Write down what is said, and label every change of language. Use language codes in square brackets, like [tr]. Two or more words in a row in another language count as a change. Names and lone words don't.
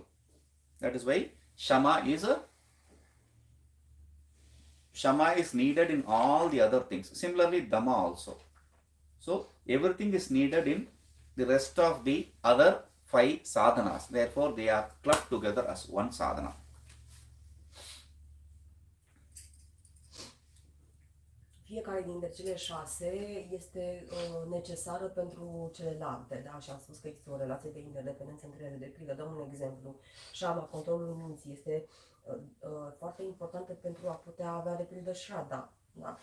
[en] That is why Shama is needed in all the other things. Similarly, Dhamma also. So everything is needed in the rest of the other 5 sadhanas. Therefore, they are clubbed together as one sadhana. [ro] Fiecare dintre cele 6 este necesară pentru celelalte, da? Și am spus că există o relație de interdependență între ele. De pildă, dăm un exemplu. Shama, controlul minții, este foarte importantă pentru a putea avea, de pildă, Shraddha, da?